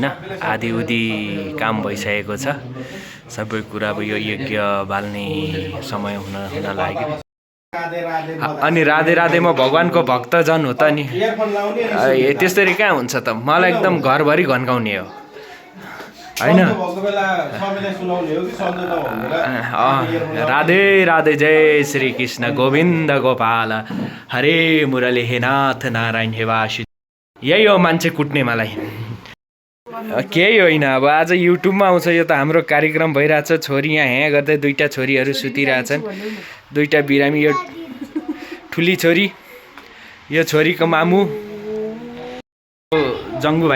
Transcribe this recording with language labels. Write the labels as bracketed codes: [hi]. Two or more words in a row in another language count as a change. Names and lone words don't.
[ne] आधी उधी काम भइसकेको छ। सबै कुरा अब यो यज्ञ बाल्ने समय हुन लाग्यो। अनि राधे राधे म भगवानको भक्तजन हो त नि। त्यसरी कहाँ हुन्छ त? मलाई एकदम घरभरि घन्काउने हो हैन। राधे राधे जय श्री कृष्ण गोविन्द गोपाल हरे मुरली हे नाथ नारायण हे वासु। यही हो मान्छे कुट्ने मलाई, केही होइन। अब आज युट्युबमा आउँछ। यो त हाम्रो कार्यक्रम भइरहेछ। छोरी यहाँ ह्याँ गर्दै दुईटा छोरीहरू सुतिरहेछन्। दुईटा बिरामी। यो ठुली छोरी, यो छोरीको मामु जङ्गु भाइ।